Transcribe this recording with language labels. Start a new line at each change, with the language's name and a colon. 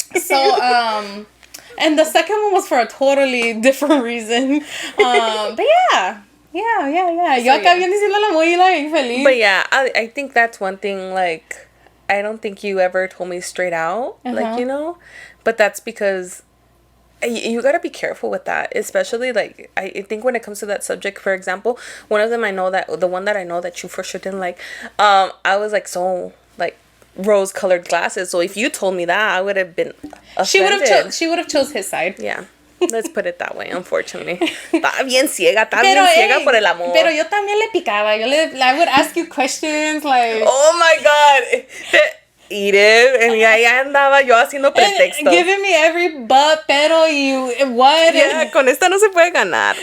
English: so and the second one was for a totally different reason. But yeah.
Spanish: Yo acá bien diciéndole muy like feliz.
English: But yeah, I think that's one thing, like, I don't think you ever told me straight out, like, you know, but that's because you gotta be careful with that, especially, like, I think when it comes to that subject. For example, one of them, the one that I know that you for sure didn't like, I was like, so, like, rose colored glasses. So if you told me that, I would have been offended. She would have chose his side. Yeah. Let's put it that way, unfortunately.
Spanish: Estaba bien ciega por el amor. Pero yo también le picaba.
English: I would ask you questions, like... Oh my God.
Spanish: Edith, y ahí andaba yo haciendo pretextos.
English: Giving me every
Spanish: pero y
English: what.
Spanish: Yeah, con esta no se puede ganar.